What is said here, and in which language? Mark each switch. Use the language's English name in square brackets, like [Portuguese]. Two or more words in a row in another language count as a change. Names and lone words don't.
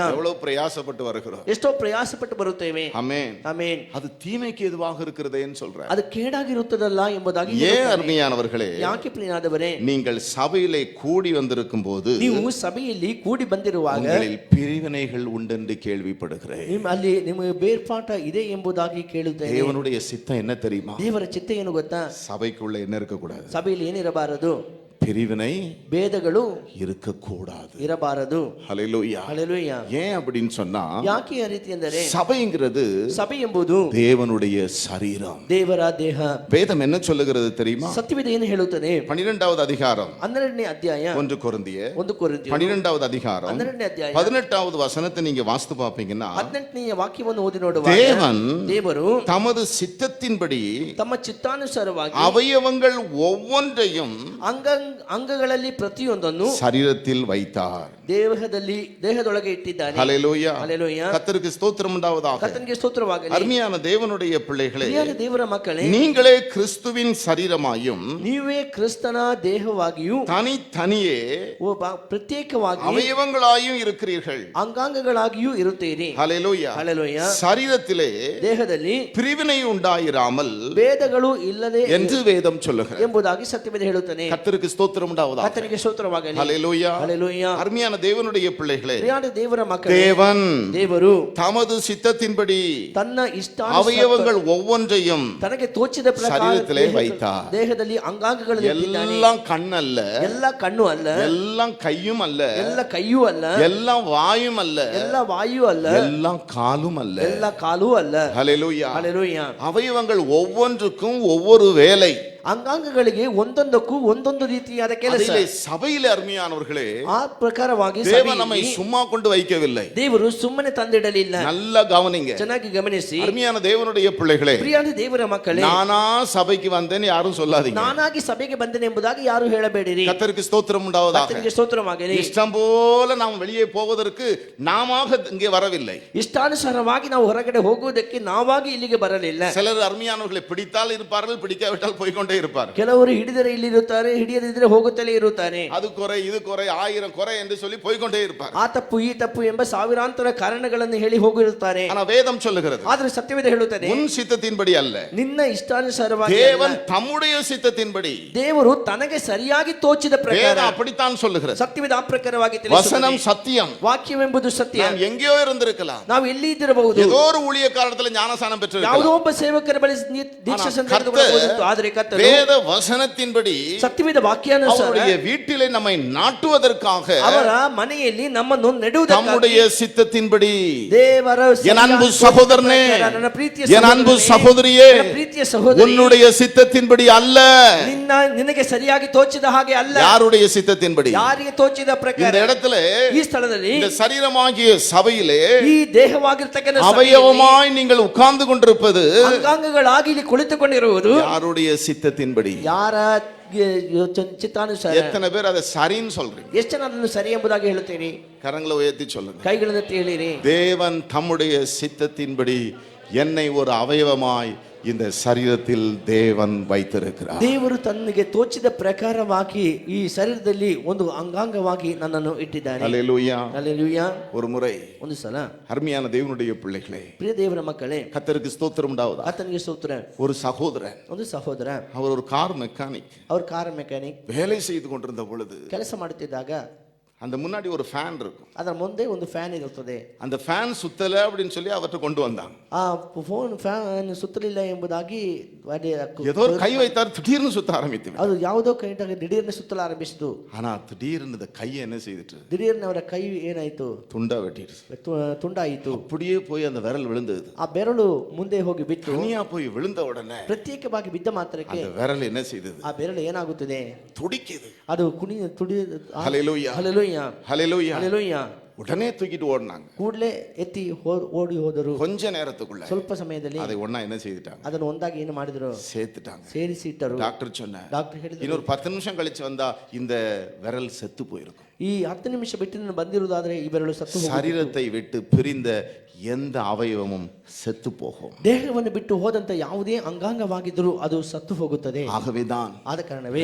[Tamil] எவ்வளவு பிரயாசப்பட்டு வருகிறோம். [Kannada] ಎಷ್ಟೋ ಪ್ರಯಾಸಪಟ್ಟು ಬರುತ್ತೇವೆ. [Tamil] ஆமென். [Kannada] ಆಮೆನ್. [Tamil] அது தீமைக்கு எதுவாக இருக்கிறதேன்னு சொல்றேன். [Kannada] ಅದು ಕೇಡಾಗಿರುತ್ತದಲ್ಲ ಎಂಬುದಾಗಿ [Tamil] ஏன் [Kannada] ಹೇಳುತ್ತಾನೆ. [Tamil] அருமையானவர்களே, [Kannada] ಯಾಕೆ ಪ್ರಿಯನಾದವರೇ, [Tamil] நீங்கள் சபையிலே கூடி வந்திருக்கும் போது [Kannada] ನೀವು ಸಭೆಯಲ್ಲಿ ಕೂಡಿ ಬಂದಿರುವಾಗ [Tamil] உங்களில் பிரிவினைகள் உண்டென்று கேள்விப்படுகிறேன். [Kannada] ಅಲ್ಲಿ ನಿಮಗೆ ಬೇರ್ಪಾಟ ಇದೆ ಎಂಬುದಾಗಿ ಕೇಳುತ್ತೇನೆ. [Tamil] தேவனுடைய சித்தம் என்ன தெரியுமா? [Kannada] ದೇವರ ಚಿತ್ತ ಏನು ಗೊತ್ತಾ? [Tamil] சபைக்குள்ள என்ன இருக்கக்கூடாது? [Kannada] ಸಭೆಯಲ್ಲಿ ಏನಿರಬಾರದು? [Tamil] பிரிவினை [Kannada] ಭೇದಗಳು [Tamil] இருக்கக்கூடாது. [Kannada] ಇರಬಾರದು. [Tamil] ஹல்லேலூயா. [Kannada] ಹಲ್ಲೆಲೂಯಾ. [Tamil] ஏன் அப்படின்னு சொன்னா, [Kannada] ಯಾಕೆ ಆ ರೀತಿ ಅಂದರೆ, [Tamil] சபைங்கிறது [Kannada] ಸಭೆ ಎಂಬುದು [Tamil] தேவனுடைய சரீரம். [Kannada] ದೇವರ ದೇಹ. [Tamil] வேதம் என்ன சொல்லுகிறது தெரியுமா? [Kannada] ಸತ್ಯವೇದ ಏನು ಹೇಳುತ್ತದೆ? [Tamil] 12வது அதிகாரம் [Kannada] 12ನೇ ಅಧ್ಯಾಯ [Tamil] 1 கொரிந்தியர் [Kannada] 1 ಕೊರಿಂಥಿಯರು [Tamil] 12வது அதிகாரம் [Kannada] 12ನೇ ಅಧ್ಯಾಯ [Tamil] 18வது வசனத்தை நீங்க வாசித்து பாப்பீங்கன்னா, [Kannada] 18ನೇ ವಾಕ್ಯವನ್ನು ಓದಿ ನೋಡುವಾಗ, [Tamil] தேவன் [Kannada] ದೇವರು [Tamil] தமது சித்தத்தின்படி [Kannada] ತಮ್ಮ ಚಿತ್ತಾನುಸಾರವಾಗಿ [Tamil] அவயவங்கள் ஒவ்வொன்றையும் [Kannada] ಅಂಗಗಳಲ್ಲಿ ಪ್ರತಿಯೊಂದನ್ನು [Tamil] சரீரத்தில் வைத்தார். [Kannada] ದೇಹದೊಳಗೆ ಇಟ್ಟಿದ್ದಾನೆ. [Tamil] ஹல்லேலூயா. [Kannada] ಹಲ್ಲೆಲೂಯಾ. [Tamil] கர்த்தருக்கு ஸ்தோத்திரம் உண்டாவதாக. [Kannada] ಕರ್ತನಿಗೆ ಸ್ತೋತ್ರವಾಗಲಿ. [Tamil] அருமையான தேவனுடைய பிள்ளைகளே, [Kannada] ಪ್ರಿಯರ ದೇವರ ಮಕ್ಕಳೇ, [Tamil] நீங்களே கிறிஸ்துவின் சரீரமாயும் [Kannada] ನೀವೇ ಕ್ರಿಸ್ತನ ದೇಹವಾಗಿಯೂ [Tamil] தனித்தனியே [Kannada] ಪ್ರತ್ಯೇಕವಾಗಿ [Tamil] அவயவங்களாயும் இருக்கிறீர்கள். [Kannada] ಅಂಗಾಂಗಗಳಾಗಿಯೂ ಇರುತ್ತೀರಿ. [Tamil] ஹல்லேலூயா. [Kannada] ಹಲ್ಲೆಲೂಯಾ. [Tamil] சரீரத்திலே [Kannada] ದೇಹದಲ್ಲಿ [Tamil] பிரிவினை உண்டாயிராமல் [Kannada] ಭೇದಗಳು ಇಲ್ಲದೆ [Tamil] என்று வேதம் சொல்லுகிறது. [Kannada] ಎಂಬುದಾಗಿ ಸತ್ಯವೇದ ಹೇಳುತ್ತಾನೆ. [Tamil] கர்த்தருக்கு ஸ்தோத்திரம் உண்டாவதாக. [Kannada] ಕರ್ತನಿಗೆ ಸ್ತೋತ್ರವಾಗಲಿ. [Tamil] ஹல்லேலூயா. [Kannada] ಹಲ್ಲೆಲೂಯಾ. [Tamil] அருமையான தேவனுடைய பிள்ளைகளே, [Kannada] ಪ್ರಿಯರ ದೇವರ ಮಕ್ಕಳೇ, [Tamil] தேவன் [Kannada] ದೇವರು [Tamil] தமது சித்தத்தின்படி [Kannada] ತನ್ನ [Tamil] அவயவங்கள் ஒவ்வொன்றையும் [Kannada] ತನಗೆ ತೋಚಿದ ಪ್ರಕಾರ [Tamil] சரீரத்திலே வைத்தார். [Kannada] ದೇಹದಲ್ಲಿ ಅಂಗಾಂಗಗಳನ್ನು ಇಟ್ಟಿದ್ದಾನೆ. [Tamil] எல்லாம் கண்ணல்ல, [Kannada] ಎಲ್ಲ ಕಣ್ಣು ಅಲ್ಲ, [Tamil] எல்லாம் கையும் அல்ல, [Kannada] ಎಲ್ಲ ಕೈಯೂ ಅಲ್ಲ, [Tamil] எல்லாம் வாயும் அல்ல, [Kannada] ಎಲ್ಲ ವಾಯು ಅಲ್ಲ, [Tamil] எல்லாம் காலும் அல்ல. [Kannada] ಎಲ್ಲ ಕಾಲೂ ಅಲ್ಲ. [Tamil] ஹல்லேலூயா. [Kannada] ಹಲ್ಲೆಲೂಯಾ. [Tamil] அவயவங்கள் ஒவ்வொன்றுக்கும் ஒவ்வொரு வேலை. [Kannada] ಅಂಗಾಂಗಗಳಿಗೆ ಒಂದೊಂದಕ್ಕೂ ಒಂದೊಂದು ರೀತಿಯಾದ ಕೆಲಸ. [Tamil] அதிலே சபையிலே அருமையானவர்களே, [Kannada] ಆ ಪ್ರಕಾರವಾಗಿ [Tamil] தேவன் நம்மை சும்மா கொண்டு வைக்கவில்லை. [Kannada] ದೇವರು ಸುಮ್ಮನೆ ತಂದಿಡಲಿಲ್ಲ. [Tamil] நல்லா கவனிங்க, [Kannada] ಚೆನ್ನಾಗಿ ಗಮನಿಸಿ. [Tamil] அருமையான தேவனுடைய பிள்ளைகளே, [Kannada] ಪ್ರಿಯಾದ ದೇವರ ಮಕ್ಕಳೇ, [Tamil] நானா சபைக்கு வந்தேன்னு யாரும் சொல்லாதீங்க. [Kannada] ನಾನಾಗಿ ಸಭೆಗೆ ಬಂದೆನೆ ಎಂಬುದಾಗಿ ಯಾರು ಹೇಳಬೇಡಿರಿ. [Tamil] கர்த்தருக்கு ஸ்தோத்திரம் உண்டாவதாக. [Kannada] ಕರ್ತನಿಗೆ ಸ್ತೋತ್ರವಾಗಲಿ. [Tamil] இஷ்டம் போல நாம் வெளியே போவதற்கு நாமாக இங்கே வரவில்லை. [Kannada] ಇಷ್ಟಾನುಸಾರವಾಗಿ ನಾವು ಹೊರಗಡೆ ಹೋಗುವುದಕ್ಕೆ ನಾವಾಗಿ ಇಲ್ಲಿಗೆ ಬರಲಿಲ್ಲ. [Tamil] சிலர் அருமையானவர்களை பிடித்தால் இருப்பார்கள், பிடிக்காவிட்டால் போய்க்கொண்டே இருப்பார்கள். [Kannada] ಕೆಲವರು ಹಿಡಿದರೆ ಇಲ್ಲಿ ಇರುತ್ತಾರೆ, ಹಿಡಿಯದಿದ್ರೆ ಹೋಗುತ್ತಲೇ ಇರುತ್ತಾರೆ. [Tamil] அது குறை இது குறை 1000 குறை என்று சொல்லி போய்க்கொண்டே இருப்பார். [Kannada] ಆ ತಪ್ಪು ಈ ತಪ್ಪು ಎಂಬ ಸಾವಿರಾಂತರ ಕಾರಣಗಳನ್ನು ಹೇಳಿ ಹೋಗಿರುತ್ತಾರೆ. [Tamil] ஆனா வேதம் சொல்லுகிறது, [Kannada] ಆದ್ರೆ ಸತ್ಯವೇದ ಹೇಳುತ್ತದೆ, [Tamil] உன் சித்தத்தின்படி அல்ல, [Kannada] ನಿನ್ನ ಇಷ್ಟಾನುಸಾರವಾಗಿ [Tamil] தேவன் தம்முடைய சித்தத்தின்படி. [Kannada] ದೇವರು ತನಗೆ ಸರಿಯಾಗಿ ತೋಚಿದ ಪ್ರಕಾರ. [Tamil] வேதம் அப்படித்தான் சொல்லுகிறது. [Kannada] ಸತ್ಯವೇದ ಆ ಪ್ರಕಾರವಾಗಿ [Tamil] வசனம் சத்தியம். [Kannada] ವಾಕ್ಯವೆಂಬುದು ಸತ್ಯ. [Tamil] நாம் எங்கேயோ இருந்திருக்கலாம், [Kannada] ನಾವು ಎಲ್ಲಿ ಇದ್ದಿರಬಹುದು, [Tamil] ஏதோ ஒரு ஊழியக்காரத்துல ஞானசானம் பெற்றிருக்கலாம், [Kannada] ಯಾವುದೋ ಒಬ್ಬ ಸೇವಕರ ಬಳಿ ದೀಕ್ಷಾ ಸಂತೆಯನ್ನು. ಆದರೆ ಕರ್ತನು [Tamil] வேத வசனத்தின்படி [Kannada] ಸತ್ಯವೇದ ವಾಕ್ಯಾನುಸಾರ [Tamil] அவருடைய வீட்டிலே நம்மை நாட்டுவதற்காக [Kannada] ಅವರ ಮನೆಯಲ್ಲಿ ನಮ್ಮನ್ನು ನೆಡುವುದಕ್ಕಾಗಿ [Tamil] தம்முடைய சித்தத்தின்படி. [Kannada] ದೇವರ [Tamil] என் அன்பு சகோதரனே, [Kannada] ನನ್ನ ಪ್ರೀತಿಯ [Tamil] என் அன்பு சகோதரியே, [Kannada] ನನ್ನ ಪ್ರೀತಿಯ ಸಹೋದರಿ, [Tamil] உன்னுடைய சித்தத்தின்படி அல்ல, [Kannada] ನಿನಗೆ ಸರಿಯಾಗಿ ತೋಚಿದ ಹಾಗೆ ಅಲ್ಲ. [Tamil] யாருடைய சித்தத்தின்படி? [Kannada] ಯಾರಿಗೆ ತೋಚಿದ ಪ್ರಕಾರ. [Tamil] இந்த இடத்துல, [Kannada] ಈ ಸ್ಥಳದಲ್ಲಿ, [Tamil] இந்த சரீரமாகிய சபையிலே [Kannada] ಈ ದೇಹವಾಗಿರ್ತಕ್ಕಂಥ [Tamil] அவயவமாய் நீங்கள் உட்கார்ந்து கொண்டிருப்பது [Kannada] ಅಂಗಾಂಗಗಳಾಗಿ ಇಲ್ಲಿ ಕುಳಿತುಕೊಂಡಿರುವುದು [Tamil] யாருடைய சித்தத்தின்படி? [Kannada] ಯಾರ ಚಿತ್ತಾನುಸಾರ. [Tamil] எத்தனை பேர் அதை சரின்னு சொல்றீங்க? [Kannada] ಎಷ್ಟು ಜನ ಅದನ್ನು ಸರಿ ಎಂಬುದಾಗಿ ಹೇಳುತ್ತೀರಿ? [Tamil] கரங்களை உயர்த்தி சொல்லுங்க. [Kannada] ಕೈಗಳನ್ನು ಹೇಳಿರಿ. [Tamil] தேவன் தம்முடைய சித்தத்தின்படி என்னை ஒரு அவயவமாய் இந்த சரீரத்தில் தேவன் வைத்திருக்கிறார். [Kannada] ದೇವರು ತನಗೆ ತೋಚಿದ ಪ್ರಕಾರವಾಗಿ ಈ ಶರೀರದಲ್ಲಿ ಒಂದು ಅಂಗಾಂಗವಾಗಿ ನನ್ನನ್ನು ಇಟ್ಟಿದ್ದಾನೆ. [Tamil] ஹல்லேலூயா. [Kannada] ಹಲ್ಲೆಲೂಯಾ. [Tamil] ஒரு முறை [Kannada] ಒಂದು ಸಲ [Tamil] அருமையான தேவனுடைய பிள்ளைகளே, [Kannada] ಪ್ರಿಯ ದೇವರ ಮಕ್ಕಳೇ, [Tamil] கர்த்தருக்கு ஸ்தோத்திரம் உண்டாவதா. [Kannada] ಆತನಿಗೆ ಸ್ತೋತ್ರ. [Tamil] ஒரு சகோதரன், [Kannada] ಒಂದು ಸಹೋದರ, [Tamil] அவர் ஒரு [English] car mechanic, [Kannada] ಅವ್ರ [English] car mechanic. [Tamil] வேலை செய்து கொண்டிருந்த பொழுது [Kannada] ಕೆಲಸ ಮಾಡುತ್ತಿದ್ದಾಗ [Tamil] அந்த முன்னாடி ஒரு ஃபேன் இருக்கும். [Kannada] ಅದರ ಮುಂದೆ ಒಂದು ಫ್ಯಾನ್ ಇರುತ್ತದೆ. [Tamil] அந்த ஃபேன் சுத்தல அப்படின்னு சொல்லி அவர்கிட்ட கொண்டு வந்தாங்க. [Kannada] ಆ ಫ್ಯಾನ್ ಸುತ್ತಲಿಲ್ಲ ಎಂಬುದಾಗಿ [Tamil] ஏதோ ஒரு கை வைத்தார், திடீர்னு சுத்த ஆரம்பித்து. [Kannada] ಅದು ಯಾವುದೋ ಕೈಟಾಗ ದಿಢೀರ್ನೆ ಸುತ್ತಲ ಆರಂಭಿಸಿತು. [Tamil] ஆனா திடீர்னு இந்த கையை என்ன செய்துட்டு, [Kannada] ದಿಢೀರ್ನೆ ಅವರ ಕೈ ಏನಾಯ್ತು, [Tamil] துண்டா வெட்டிடுச்சு. [Kannada] ತುಂಡಾಯಿತು. [Tamil] அப்படியே போய் அந்த விரல் விழுந்தது. [Kannada] ಆ ಬೆರಳು ಮುಂದೆ ಹೋಗಿ ಬಿಟ್ಟು, [Tamil] தனியா போய் விழுந்த உடனே [Kannada] ಪ್ರತ್ಯೇಕವಾಗಿ ಬಿದ್ದ ಮಾತ್ರಕ್ಕೆ [Tamil] அந்த விரல் என்ன செய்தது, [Kannada] ಆ ಬೆರಳು ಏನಾಗುತ್ತದೆ, [Tamil] துடிக்குது. [Kannada] ಅದು ತುಡಿ. [Tamil] ஹல்லேலூயா. [Kannada] ಹಲ್ಲೆಲೂಯಾ. [Tamil] ஹல்லேலூயா. [Kannada] ಹಲ್ಲೆಲೂಯಾ. [Tamil] உடனே தூக்கிட்டு ஓடினாங்க. [Kannada] ಕೂಡಲೇ ಎತ್ತಿ ಓಡಿ ಹೋದರು. [Tamil] கொஞ்ச நேரத்துக்குள்ள [Kannada] ಸ್ವಲ್ಪ ಸಮಯದಲ್ಲಿ [Tamil] அதை ஒண்ணா என்ன செய்துட்டாங்க, [Kannada] ಅದನ್ನು ಒಂದಾಗಿ ಏನು ಮಾಡಿದ್ರು, [Tamil] சேர்த்துட்டாங்க. [Kannada] ಸೇರಿಸಿ ಇಟ್ಟರು. [Tamil] டாக்டர் சொன்னார், [Kannada] ಡಾಕ್ಟರ್ ಹೇಳಿದ್ರು, [Tamil] இன்னொரு 10 நிமிஷம் கழிச்சு வந்தா இந்த விரல் செத்து போயிருக்கும். [Kannada] ಈ 10 ನಿಮಿಷ ಬಿಟ್ಟು ಬಂದಿರುವುದಾದ್ರೆ ಈ ಬೆರಳು ಸತ್ತು ಹೋಗುತ್ತಿತ್ತು. [Tamil] சரீரத்தை விட்டு பிரிந்த எந்த அவயவமும் செத்து போகும். [Kannada] ದೇಹವನ್ನು ಬಿಟ್ಟು ಹೋದಂತ ಯಾವುದೇ ಅಂಗಾಂಗವಾಗಿದ್ದರೂ ಅದು ಸತ್ತು ಹೋಗುತ್ತದೆ. [Tamil] ஆகவேதான் [Kannada] ಆದ ಕಾರಣವೇ